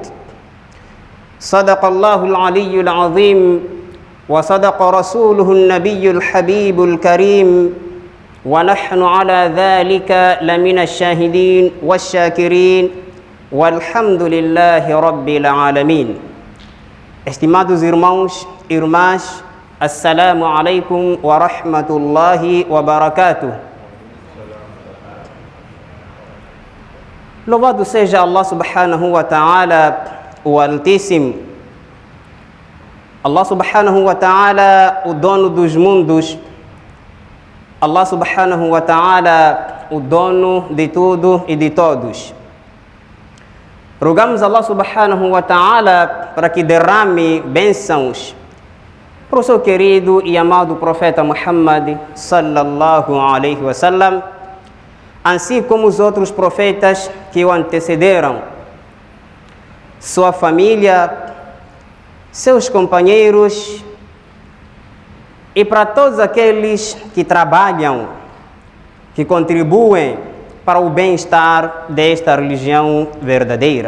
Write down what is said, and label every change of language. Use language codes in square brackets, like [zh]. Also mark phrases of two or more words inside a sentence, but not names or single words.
[ar] صدق الله العلي العظيم وصدق رسوله النبي الحبيب الكريم ونحن على ذلك لمن الشاهدين والشاكرين والحمد لله رب العالمين. [pt] Estimados irmãos e irmãs, [ar] السلام عليكم ورحمة الله وبركاته. [pt] Louvado seja Allah [ar] سبحانه وتعالى, [pt] o Altíssimo. [ar] الله سبحانه وتعالى, [pt] o dono dos mundos. [ar] الله سبحانه وتعالى, [pt] o dono de tudo e de todos. Rogamos Allah [ar] سبحانه وتعالى [pt] para que derrame bênçãos para o seu querido e amado profeta Muhammad [ar] صلى الله عليه وسلم, [pt] assim como os outros profetas que o antecederam, sua família, seus companheiros e para todos aqueles que trabalham, que contribuem para o bem-estar desta religião verdadeira.